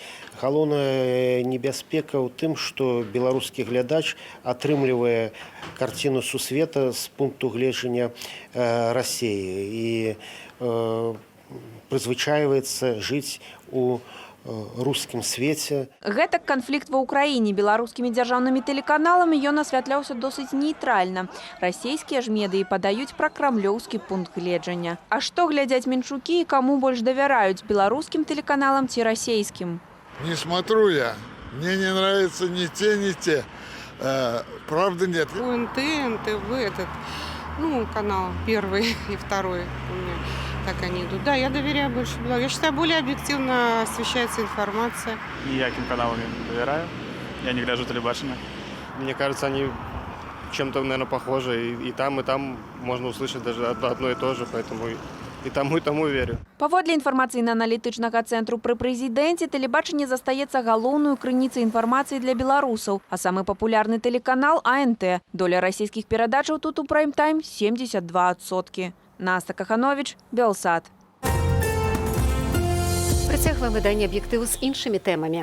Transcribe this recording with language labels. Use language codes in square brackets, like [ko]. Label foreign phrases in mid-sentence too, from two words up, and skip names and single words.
[be] Галоўная небяспека ў тым, што беларускі глядач атрымлівае карціну сусвета з пункту гледжання Расіі і прызвычайваецца жыць у рускім свеце. Гэтак канфлікт ва ўкраіне беларускімі дзяржаўнымі тэлеканаламі ён асвятляўся досыць нейтральна. Расійскія ж медыі падаюць пракрамлёўскі пункт гледжання. А што глядзяць менчукі і каму больш давяраюць, беларускім тэлеканалам ці расійскім? [ru] Не смотрю я. Мне не нравятся ни те. Правда нет. УНТ, НТВ, канал первый и второй у меня. Так они идут. Да, я доверяю больше Беларуси. Я считаю, более объективно освещается информация. [be] Ніяким каналам [ru] не доверяю. Я не гляжу телебачення. Мне кажется, они чем-то, наверное, похожи. И там можно услышать даже одно и то же, поэтому и тому верю. [be] Паводле інфармацыйна-аналітычнага цэнтру пры прэзідэнце, тэлебачанне застаецца галоўную крыніцай інфармацыі для беларусаў, а самы папулярны тэлеканал АНТ. Доля расійскіх перадачаў тут у прайм-тайм 72%. Наста Каханович, Белсат. Працягваем выданне аб'ектыву з іншымі тэмамі.